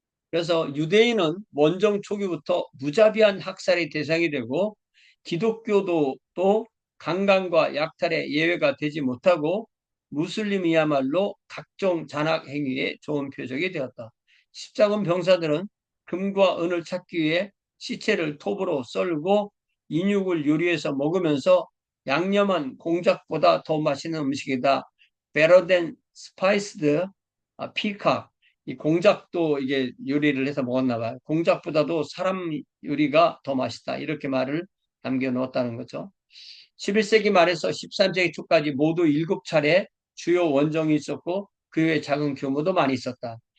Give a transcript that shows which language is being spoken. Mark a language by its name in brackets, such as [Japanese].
[Korean] 그래서 유대인은 원정 초기부터 무자비한 학살의 대상이 되고 기독교도 또 강간과 약탈의 예외가 되지 못하고 무슬림이야말로 각종 잔악 행위의 좋은 표적이 되었다. 십자군 병사들은 금과 은을 찾기 위해 시체를 톱으로 썰고 인육을 요리해서 먹으면서 양념한 공작보다 더 맛있는 음식이다. [English] Better than spiced peacock. [Korean] 이 공작도 이게 요리를 해서 먹었나 봐요. 공작보다도 사람 요리가 더 맛있다. 이렇게 말을 남겨 놓았다는 거죠. 11세기 말에서 13세기 초까지 모두 7차례 주요 원정이 있었고 그 외에 작은 규모도 많이 있었다.